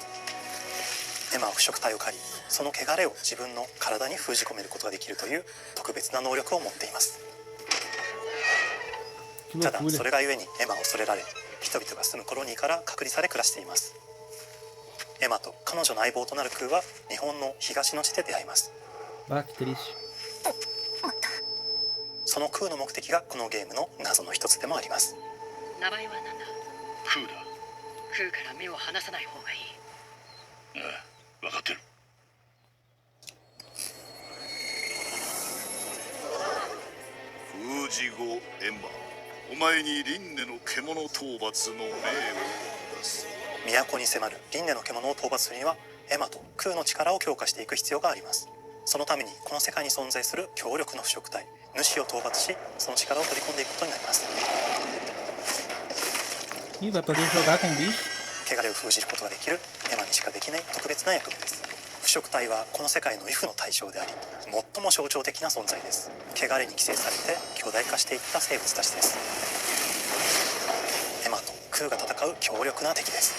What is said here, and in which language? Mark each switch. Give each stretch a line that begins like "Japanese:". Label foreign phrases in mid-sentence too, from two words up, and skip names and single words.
Japanese: エマは腐食体を狩り、その汚れを自分の体に封じ込めることができるという特別な能力を持っています。
Portuguese: Que
Japanese: ただ
Portuguese: loucura.
Japanese: それがゆえにエマを恐れられ、人々が住むコロニーから隔離され暮らしています。エマと彼女の相棒となるクーは日本の東の地で出会います。
Portuguese: Ah, que triste.
Japanese: そのクーの目的がこのゲームの謎の一つでもあります。名前は何だ？クーだ。クーから目を離さない方がいい。ああ、分かってる。封じ後エンマ、お前に輪廻の獣討伐の命を出す。都に迫る輪廻の獣を討伐するにはエマとクーの力を強化していく必要があります。そのためにこの世界に存在する強力な腐食体主を討伐し、その力を取り込んでいくことになります。
Portuguese: Ih, vai poder jogar com bicho?
Japanese: 汚れを封じることができるエマにしかできない特別な役目です。腐食体はこの世界の畏怖の対象であり、最も象徴的な存在です。汚れに寄生されて巨大化していった生物たちです。エマとクーが戦う強力な敵です。